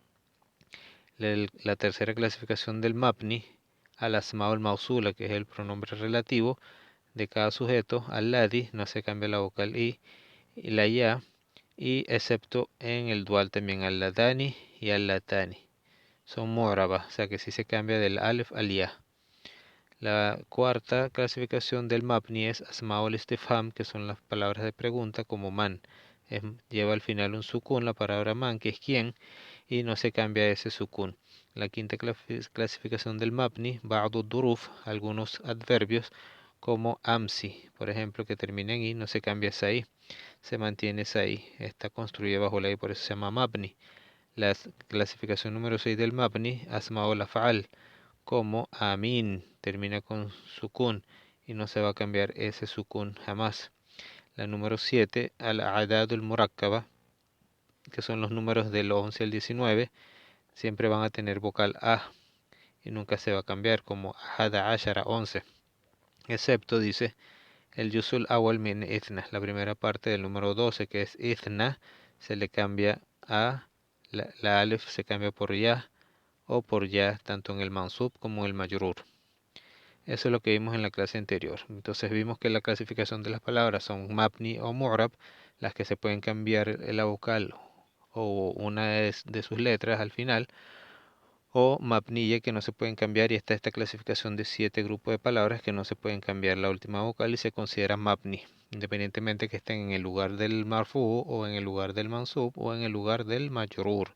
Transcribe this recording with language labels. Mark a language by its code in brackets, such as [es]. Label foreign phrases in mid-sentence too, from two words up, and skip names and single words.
[es] La tercera clasificación del [ar] المبني الأسماء الموصولة, [es] que es el pronombre relativo, de cada sujeto, alladhi, no se cambia la vocal I, y la ya, y excepto en el dual también alladani y allatani. Son mu'rabas, o sea que sí se cambia del alif al ya. La cuarta clasificación del mabni es [ar] أسماء الاستفهام, [es] que son las palabras de pregunta como man. Lleva al final un sukun, la palabra man, que es quién, y no se cambia ese sukun. La quinta clasificación del mabni, [ar] بعض الظروف, [es] algunos adverbios como amsi, por ejemplo, que termina en i, no se cambia esa i, se mantiene esa i, está construida bajo la i, por eso se llama mabni. La clasificación número 6 del mabni, [ar] أسماء الأفعال, [es] como amin, termina con sukun y no se va a cambiar ese sukun jamás. La número 7, [ar] الأعداد المركبة, [es] que son los números del 11 al 19, siempre van a tener vocal A y nunca se va a cambiar, como [ar] أحد عشر, [es] 11. Excepto, dice, el [ar] الجزء الأول من اثنا, [es] la primera parte del número 12, que es ithna, se le cambia a, la alif se cambia por ya o por ya, tanto en el mansub como en el majrur. Eso es lo que vimos en la clase anterior. Entonces vimos que la clasificación de las palabras son mabni o mu'rab, las que se pueden cambiar la vocal o una de sus letras al final, o mabniya, que no se pueden cambiar, y está esta clasificación de 7 grupos de palabras que no se pueden cambiar la última vocal y se considera mabni, independientemente que estén en el lugar del marfu o en el lugar del mansub o en el lugar del majrur.